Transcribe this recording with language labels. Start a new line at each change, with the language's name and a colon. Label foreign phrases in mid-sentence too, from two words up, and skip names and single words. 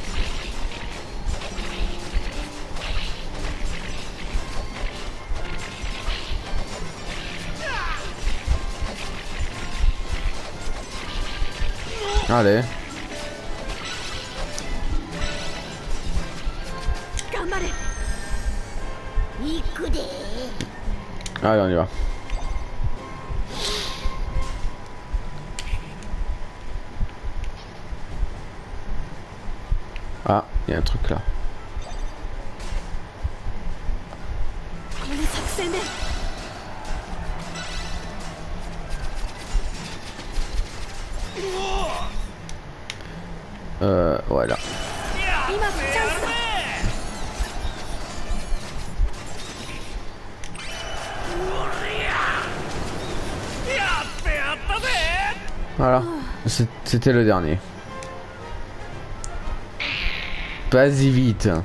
French: Allez.
Japanese: 頑張れ。行くで。
French: Allez, on y va. Ah, il y a un truc là.
Japanese: この作戦で。
French: Voilà.
Japanese: 今がチャンスだ。
French: Voilà. C'était le dernier. Vas-y vite.